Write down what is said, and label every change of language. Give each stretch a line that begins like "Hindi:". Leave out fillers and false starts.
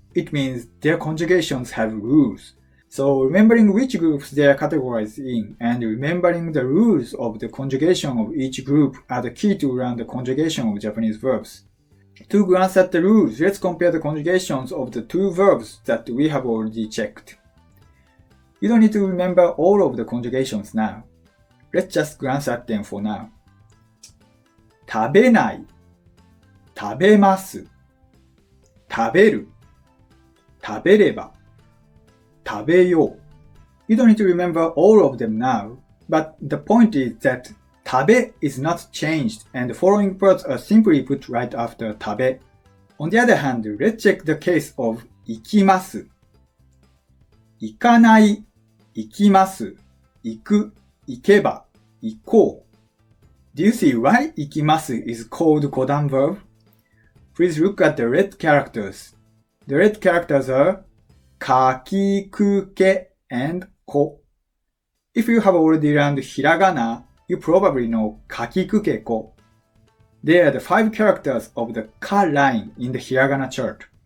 English: It means their conjugations have rules. So remembering which groups they are categorized in and remembering the rules of the conjugation of each group are the key to learn the conjugation of Japanese verbs. To glance at the rules, let's compare the conjugations of the two verbs that we have already checked. You don't need to remember all of the conjugations now. Let's just glance at them for now.
Japanese: 食べない、食べます、食べる、食べれば、食べよう。
English: You don't need to remember all of them now, but the point is that 食べ is not changed and the following words are simply put right after 食べ. On the other hand, let's check the case of 行きます。
Japanese: 行かない、行きます、行く、行けば、行こう。
English: Do you see why 行きます is called Godan verb? Please look at the red characters. The red characters are かきくけ and こ. If you have already learned Hiragana, you probably know かきくけこ. They are the 5 characters of the ka line in the Hiragana chart.